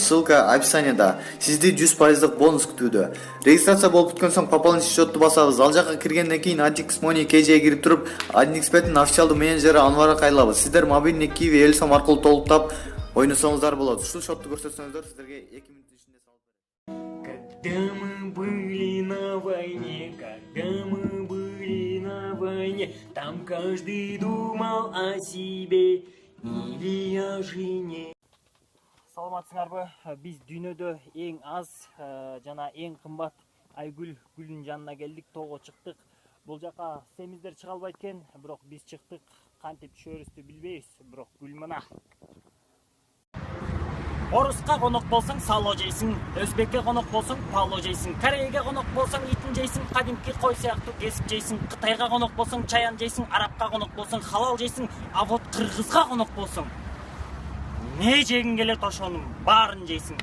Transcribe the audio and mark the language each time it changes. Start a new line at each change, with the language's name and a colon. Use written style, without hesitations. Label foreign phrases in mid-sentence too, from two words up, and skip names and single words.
Kyrgyz: Ссылка описанияда. Сизди 100% бонус күтүүдө. Регистрация болуп бүткөн соң пополнить счетту басабыз. Ал жака киргенден кийин Adix Money KJ'ге кирип туруп, OneXBet'ин официалдуу менеджери Анварга кайрылабыз. Сиздер мобильный Kiwi Элсом аркылуу толуктап ойносоңуздар болот. Ушул счетту көрсөтсөңүздөр сиздерге 2 мүнөт ичинде салып берет.
Russian: Когда мы были на войне, там каждый думал о себе или о жене.
Kyrgyz: Саламатсыңарбы? Биз дүйнөдө эң аз жана эң кымбат Айгүл гүлүнүн жанына келдик, тоого чыктык. Бул жака семиздер чыга албайт экен, бирок биз чыктык. Кантип түшөрүбүздү билбейбиз, бирок гүл мына. Орыска конок болсаң сало жейсиң, өзбекке конок болсаң пало жейсиң, Кореяга конок болсаң итин жейсиң, кадимки кой сыяктуу кесип жейсиң, Кытайга конок болсаң чаян жейсиң, арабка конок болсаң халал жейсиң,
Russian: а вот
Kyrgyz: кыргызга конок болсаң не жегиң келет ошонун баарын жейсиң.